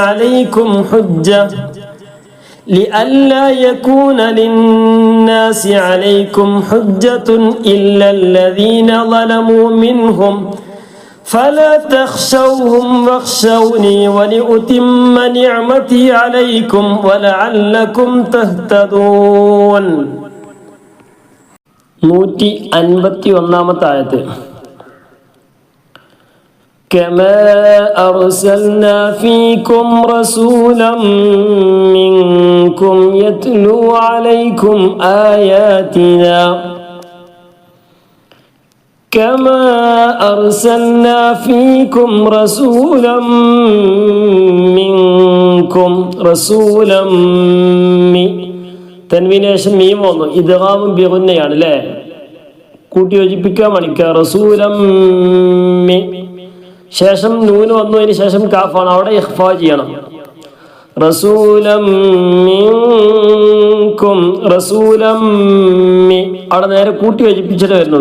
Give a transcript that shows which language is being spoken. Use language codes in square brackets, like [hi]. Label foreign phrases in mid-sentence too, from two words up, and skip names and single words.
[ar] عليكم حجة إلا الذين ظلموا منهم فلا تخشوهم واخشوني ولأتم نعمتي عليكم ولعلكم تهتدون. [ml] 151-ാമത്തെ ആയത്ത്. [ar] كما أرسلنا فيكم رسولا منكم يتلو عليكم آياتنا كما أرسلنا فيكم رسولا منكم [ml] തൻവീനേഷൻ മീം വന്നു, ഇദ്ഗാമും ബിഗുന്നയാണ് അല്ലേ, കൂട്ടി യോജിപ്പിക്കാൻ മണിക്കുക. റസൂലം ശേഷം നൂന് വന്നു, അതിന് ശേഷം കാഫാണ്, അവിടെ ഇഖ്ഫാ ചെയ്യണം. [ar] رسولا منكم [ml] അവിടെ നേരെ കൂട്ടി യോജിപ്പിച്ചിട്ട് വരുന്നുള്ളൂ.